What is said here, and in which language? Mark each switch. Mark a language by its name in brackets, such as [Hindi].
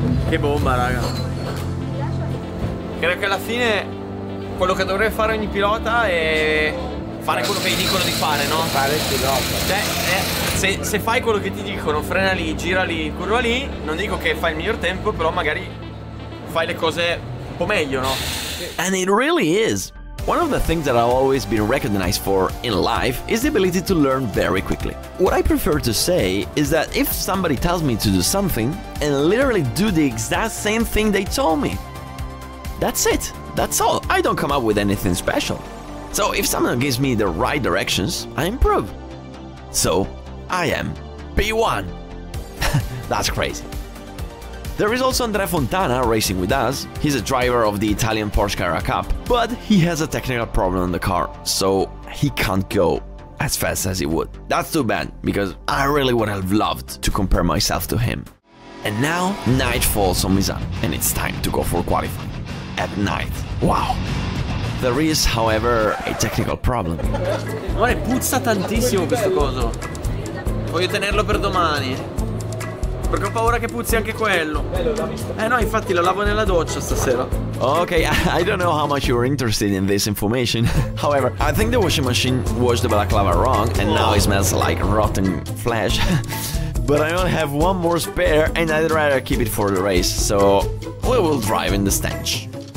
[Italian] Che bomba, raga. Credo che alla fine quello che dovrebbe fare ogni pilota è fare quello che gli dicono di fare, no? Fare il pilota. Cioè, se fai quello che ti dicono, frena lì, gira lì, curva lì, non dico che fai il miglior tempo, però magari fai le cose un po' meglio, no? [English] And it really is. One of the things that I've always been recognized for in life is the ability to learn very quickly. What I prefer to say is that if somebody tells me to do something and literally do the exact same thing they told me, that's it. That's all. I don't come up with anything special. So if someone gives me the right directions, I improve. So I am P1. That's crazy. There is also Andrea Fontana racing with us. He's a driver of the Italian Porsche Carrera Cup, but he has a technical problem on the car, so he can't go as fast as he would. That's too bad, because I really would have loved to compare myself to him. And now, night falls on Misano, and it's time to go for qualifying. At night. Wow. There is, however, a technical problem. [Italian] Guarda, puzza tantissimo questo coso. Voglio tenerlo per domani. Perché ho paura che puzzi anche quello. No, infatti lo lavo nella doccia stasera. [English] Okay, I don't know how much you're interested in this information. However, I think the washing machine washed the balaclava wrong and now it smells like rotten flesh. But I only have one more spare and I'd rather keep it for the race, so we will drive in the stench.